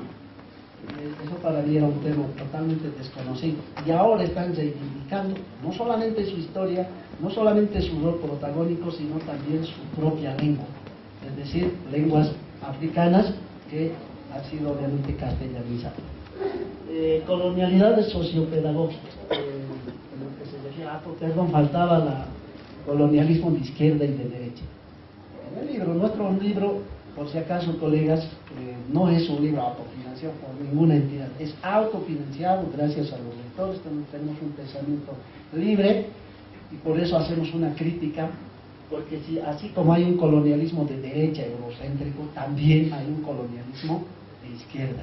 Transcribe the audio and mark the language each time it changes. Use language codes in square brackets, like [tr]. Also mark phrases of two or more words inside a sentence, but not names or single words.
[es] Eso para mí era un tema totalmente desconocido. Y ahora están reivindicando no solamente su historia, no solamente su rol protagónico, sino también su propia lengua. Es decir, lenguas africanas que han sido obviamente castellanizadas. Colonialidades sociopedagógicas. En lo que se decía, perdón, faltaba el colonialismo de izquierda y de derecha. En el libro, nuestro libro, por si acaso, colegas, no es un libro autofinanciado por ninguna entidad, es autofinanciado gracias a los lectores. Tenemos un pensamiento libre y por eso hacemos una crítica, porque así como hay un colonialismo de derecha eurocéntrico, también hay un colonialismo de izquierda.